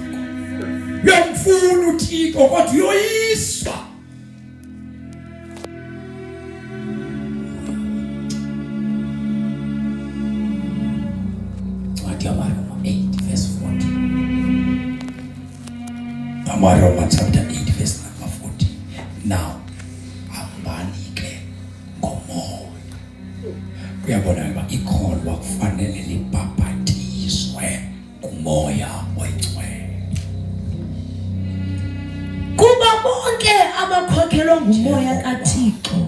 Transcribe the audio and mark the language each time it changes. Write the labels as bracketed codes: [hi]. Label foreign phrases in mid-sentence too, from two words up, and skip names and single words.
[xh] Uyamfuna uThixo kodwa uyoyiswa. Ncwadi yabaRoma 8 verse AmaRoma [en] chapter 8 verse number 40. [xh] Now ambalike ngomoya. Kuyabona ukuba ikholwa kufanele libhabhatiswe kumoya oyingcwele. Kuba bonke abakhokhelwa ngumoya kaThixo